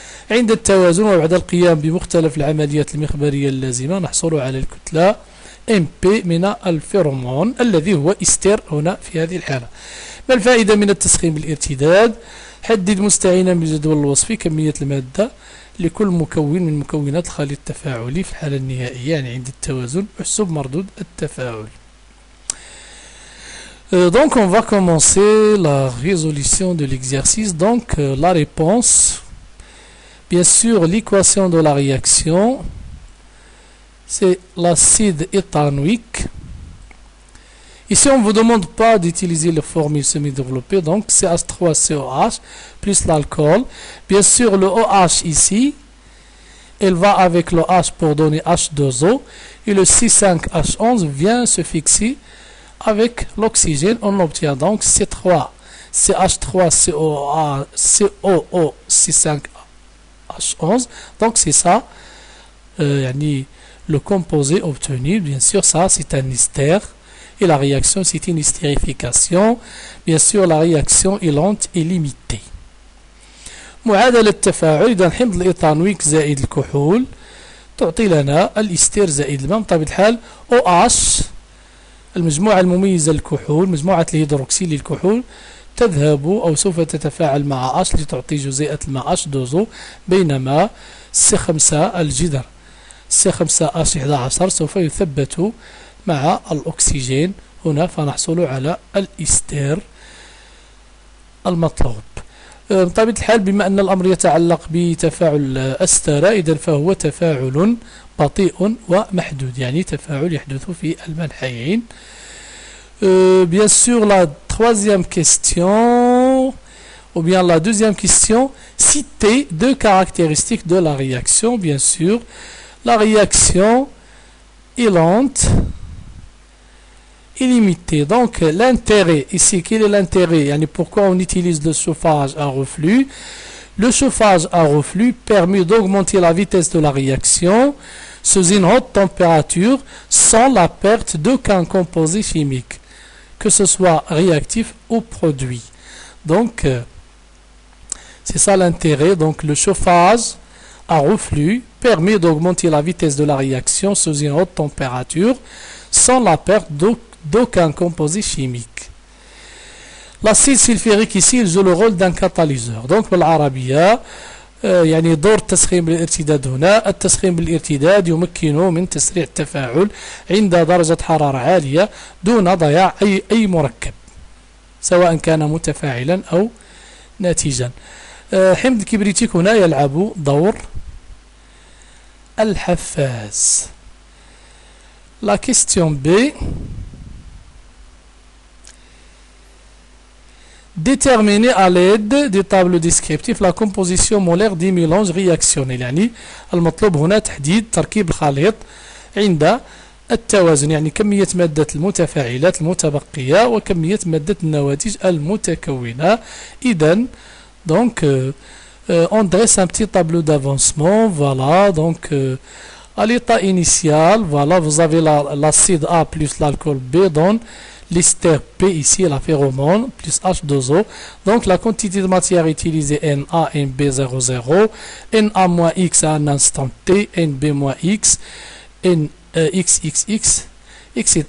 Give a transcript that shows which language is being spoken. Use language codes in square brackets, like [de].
[ar] عند التوازن وبعد القيام بمختلف العمليات المخبرية اللازمة نحصل على الكتلة MP من الفيرومون الذي هو إستر هنا في هذه الحالة. ما الفائدة من التسخين بالارتداد؟ حدد مستعينا بالجدول الوصفي كمية المادة لكل مكون من مكونات الخليط التفاعلي في الحالة النهائية يعني عند التوازن. احسب مردود التفاعل. [fr] Donc on va commencer la résolution de l'exercice. Donc la réponse, bien sûr l'équation de la réaction, c'est l'acide éthanoïque. Ici on ne vous demande pas d'utiliser les formules semi-développées, donc CH3COH plus l'alcool. Bien sûr le OH ici, elle va avec le H pour donner H2O et le C5H11 vient se fixer avec l'oxygène. On obtient donc C3 CH3COO C5H11. Donc c'est ça le composé obtenu. Bien sûr ça c'est un ester et la réaction c'est une estérification. Bien sûr la réaction est lente et limitée. [ar] معادلة التفاعل إذا حمض الإيثانويك زائد الكحول تعطي لنا الاستير زائد الماء. بطبيعة الحال OH المجموعة المميزة للكحول مجموعة الهيدروكسيل للكحول تذهب أو سوف تتفاعل مع H لتعطي جزيئة الماء H2O، بينما C5 الجدر C5H11 سوف يثبت مع الأكسجين هنا، فنحصل على الإستير المطلوب. بطبيعة الحال بما أن الأمر يتعلق بتفاعل أستر، إذن فهو تفاعل بطيء ومحدود، يعني تفاعل يحدث في المنحيين. [fr] Bien sûr, la troisième question, ou bien la deuxième question, citez deux caractéristiques de la réaction. Bien sûr, la réaction est lente, illimitée. Donc, l'intérêt, ici, quel est l'intérêt? Pourquoi on utilise le chauffage à reflux? Le chauffage à reflux permet d'augmenter la vitesse de la réaction sous une haute température sans la perte d'aucun composé chimique, que ce soit réactif ou produit. Donc, c'est ça l'intérêt. Donc, le chauffage à reflux permet d'augmenter la vitesse de la réaction sous une haute température sans la perte d'aucun composé chimique. L'acide sulfurique ici il joue le rôle d'un catalyseur. Donc [ar] بالعربية يعني دور التسخين بالارتداد هنا، التسخين بالارتداد يمكن من تسريع التفاعل عند درجة حرارة عالية دون ضياع أي مركب سواء كان متفاعلا أو ناتجا. حمض الكبريتيك هنا يلعب دور الحفاز. [fr] La question B. Déterminer à l'aide des tableaux descriptifs la composition molaire des mélanges réactionnels. [ar] يعني المطلوب هنا تحديد تركيب الخليط عند التوازن، يعني كمية مادة المتفاعلات المتبقية وكمية مادة النواتج المتكونة. إذن [fr] donc on dresse un petit tableau d'avancement. Voilà, donc à l'état initial, voilà, vous avez l'acide A plus l'alcool B donne l'ester P ici, la phéromone, plus H2O. Donc la quantité de matière utilisée Na, NB00, Na-X à un instant T, NB-X, XXX, etc.